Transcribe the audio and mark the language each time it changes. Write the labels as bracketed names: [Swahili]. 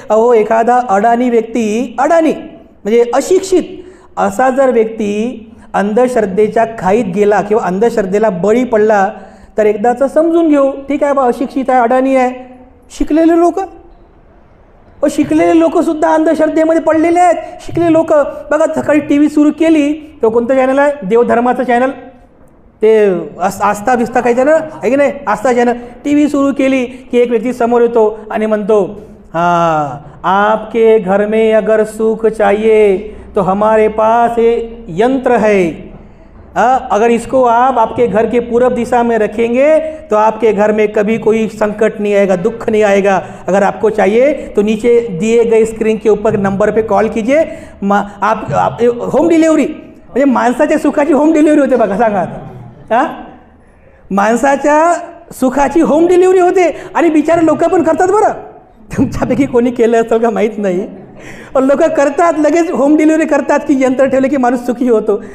[Marathi] अहो, एखादा अडाणी व्यक्ती, अडाणी म्हणजे अशिक्षित असा जर व्यक्ती अंधश्रद्धेच्या खाईत गेला किंवा अंधश्रद्धेला बळी पडला तर एकदाचं समजून घेऊ, ठीक आहे बा, अशिक्षित आहे, अडाणी आहे. शिकलेले लोक शिकलेले लोकसुद्धा अंधश्रद्धेमध्ये पडलेले आहेत. शिकलेले लोक बघा, सकाळी टी व्ही सुरू केली तो कोणतं चॅनल आहे, देवधर्माचं चॅनल, ते आस्था बिस्था काही चॅनल आहे की नाही, आस्था चॅनल. टी व्ही सुरू केली की एक व्यक्ती समोर येतो आणि म्हणतो, [Hindi] हाँ आपके घर में अगर सुख चाहिए तो हमारे पास ये यंत्र है, अगर इसको आप आपके घर के पूरब दिशा में रखेंगे तो आपके घर में कभी कोई संकट नहीं आएगा, दुख नहीं आएगा. अगर आपको चाहिए तो नीचे दिए गए स्क्रीन के ऊपर नंबर पे कॉल कीजिए. [Marathi] आप होम डिलिव्हरी, म्हणजे माणसाच्या सुखाची होम डिलिव्हरी होते बघा. सांगा आता, माणसाच्या सुखाची होम डिलिव्हरी होते आणि बिचारे लोक पण करतात बरं. तुमच्यापैकी कोणी केलं असेल का माहीत नाही, लोक करतात, लगेच होम डिलिव्हरी करतात की यंत्र ठेवले की माणूस सुखी होतो.